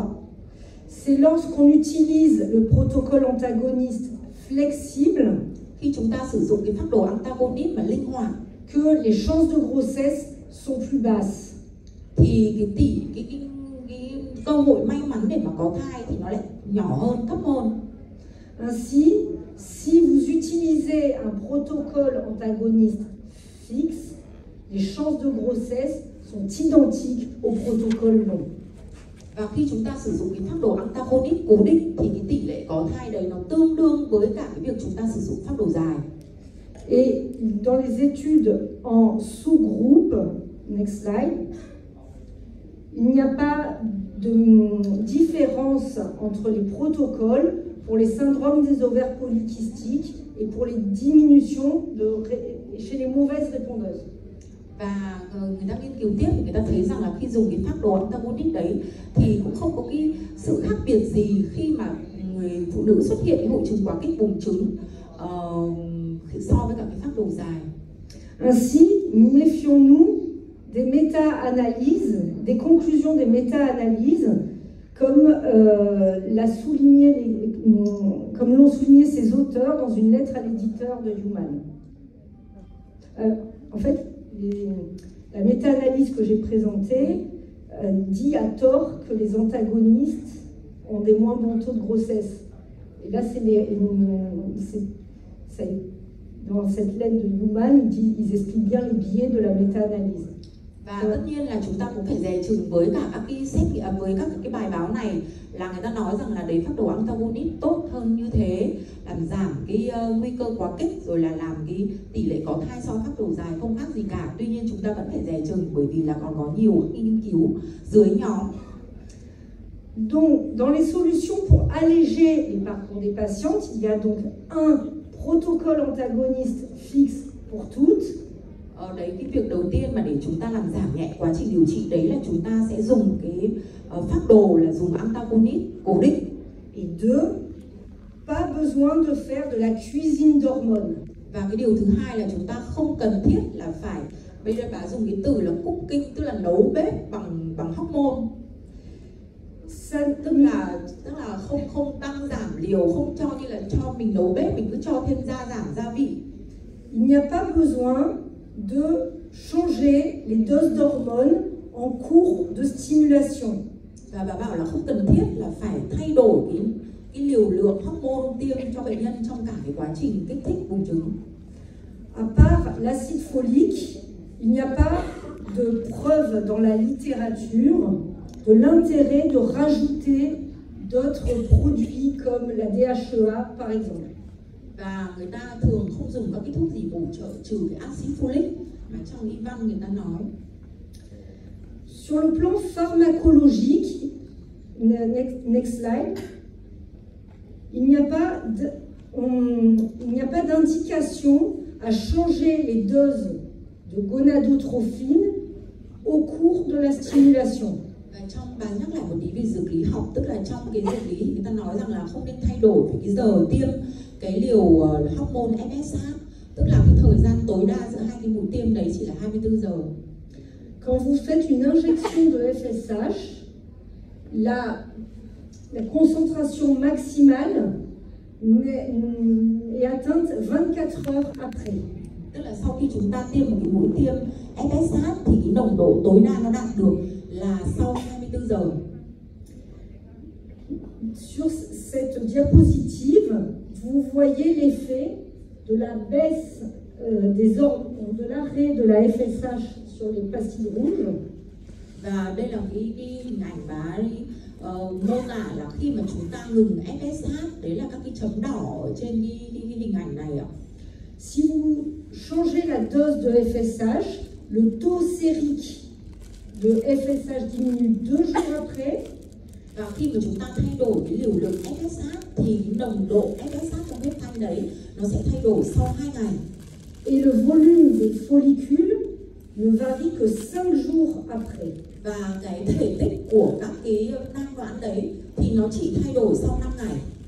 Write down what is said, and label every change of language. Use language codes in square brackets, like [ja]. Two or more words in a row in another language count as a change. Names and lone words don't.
[fr] C'est lorsqu'on utilise le protocole antagoniste flexible, [vi] khi chúng ta sử dụng cái phác đồ antagonist mà linh hoạt, [fr] que les chances de grossesse sont plus basses. [vi] Thì cái cơ hội may mắn để mà có thai thì nó lại nhỏ hơn, thấp hơn. [fr] Ainsi, si vous utilisez un protocole antagoniste fixe, les chances de grossesse sont identiques au protocole long. [vi] Và khi chúng ta sử dụng cái phác đồ antagonist cố định thì cái tỷ lệ có thai đấy nó tương đương với cả cái việc chúng ta sử dụng phác đồ dài. [fr] Et dans les études en sous-groupe, [en] next slide, [fr] il n'y a pas de différence entre les protocoles pour les syndromes des ovaires polykystiques et pour les diminutions chez les mauvaises répondeuses. [vi] Và người ta nghiên cứu tiếp thì người ta thấy rằng là khi dùng cái phác đồ antagonist đấy thì cũng không có cái sự khác biệt gì khi mà người phụ nữ xuất hiện cái hội chứng quá kích buồng trứng so với cả cái phác đồ dài. [fr] Ainsi, méfions-nous des méta-analyses, des conclusions des méta-analyses, comme l'ont souligné ces auteurs dans une lettre à l'éditeur de Human. En fait, la méta-analyse que j'ai présentée dit à tort que les antagonistes ont des moins bons taux de grossesse. Et là, dans cette lettre de Human, ils expliquent bien les biais de la méta-analyse. [vi] Và tất nhiên là chúng ta cũng phải dè chừng với cả các cái với các cái bài báo này là người ta nói rằng là đấy phác đồ antagonist tốt hơn như thế, làm giảm cái nguy cơ quá kích rồi là làm cái tỷ lệ có thai so với phác đồ dài không khác gì cả. Tuy nhiên chúng ta vẫn phải dè chừng bởi vì là còn có nhiều nghiên cứu dưới nhóm. [fr] Donc, dans les solutions pour alléger les parcours des patientes, il y a donc un protocole antagoniste fixe pour toutes. [vi] Đấy, cái việc đầu tiên mà để chúng ta làm giảm nhẹ quá trình điều trị đấy là chúng ta sẽ dùng cái phác đồ là dùng antagonist cố định. [fr] Et deux, pas besoin de faire de la cuisine d'hormones. [vi] Và cái điều thứ hai là chúng ta không cần thiết là phải, bây giờ bà dùng cái từ là cooking, tức là nấu bếp bằng hormone. Tức là không tăng giảm liều, không cho như là cho mình nấu bếp mình cứ cho thêm giảm gia vị. [fr] Il n'y a pas besoin de changer les doses d'hormones en cours de stimulation. [vi] Và bà bảo là không cần thiết là phải thay đổi cái liều lượng hormone tiêm cho bệnh nhân trong cả cái quá trình kích thích buồng trứng. [fr] À part l'acide folique, il n'y a pas de preuve dans la littérature de l'intérêt de rajouter d'autres produits comme la DHEA par exemple. [vi] Và người ta thường không dùng các cái thuốc gì bổ trợ trừ cái axit folic mà trong y văn người ta nói. [fr] Sur le plan pharmacologique, [en] next slide, [fr] il n'y a pas d'indication à changer les doses de gonadotrophine au cours de la stimulation. [vi] Trong bà nhắc lại một tí về dược lý học, tức là trong cái dược lý người ta nói rằng là không nên thay đổi về cái giờ tiêm cái liều hormone FSH, tức là cái thời gian tối đa giữa hai cái mũi tiêm đấy chỉ là 24 giờ. [fr] Quand vous faites une injection de FSH, la concentration maximale est atteinte 24 heures après. [vi] Tức là sau khi chúng ta tiêm một cái mũi tiêm FSH thì cái nồng độ tối đa nó đạt được là sau 24 giờ. [fr] Sur cette diapositive, vous voyez l'effet de la baisse de l'arrêt de la FSH sur les pastilles rouges. [vi] Và đây là cái hình ảnh bà mô tả là khi mà chúng ta ngừng FSH, đấy là các cái chấm đỏ ở trên cái hình ảnh này ạ. [fr] Si vous changez la dose de FSH, le taux sérique de FSH diminue 2 jours après. [vi] Và khi mà chúng ta thay đổi cái liều lượng FSH thì cái nồng độ FSH trong huyết thanh đấy nó sẽ thay đổi sau 2 ngày. [fr] Et le volume des follicules ne varie que 5 jours après. [vi] Và cái thể tích của các cái nang noãn đấy thì nó chỉ thay đổi sau 5 ngày.